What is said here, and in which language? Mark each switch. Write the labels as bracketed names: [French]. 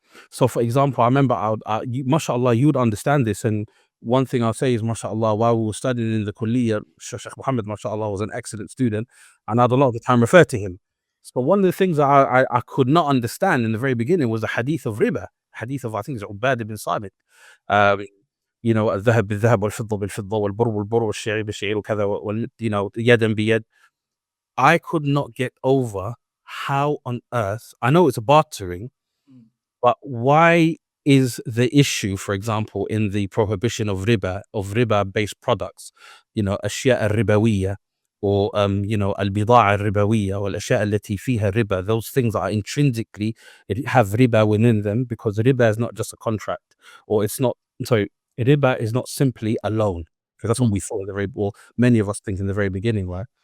[English] So for example, I remember mashallah, you would understand this, and one thing I'll say is, mashallah, while we were studying in the kulliyah, Sheikh Muhammad, mashallah, was an excellent student, and I'd a lot of the time refer to him. So one of the things that I could not understand in the very beginning was the hadith of Ribā, hadith of, I think it's Ubad ibn Samit. [Arabic] الذهب بالذهب والفضة بالفضة والبر بالبر والشعير بالشعير وكذا يدا بيد. [English] I could not get over how on earth, I know it's a bartering, but why is the issue, for example, in the prohibition of riba based products, [Arabic] أشياء الربوية, [English] or [Arabic] البضاعة الربوية والأشياء التي فيها [English] riba, those things that are intrinsically have riba within them, because riba is not just a contract, or it's not, sorry, Riba is not simply a loan, because that's what we thought many of us think in the very beginning, right?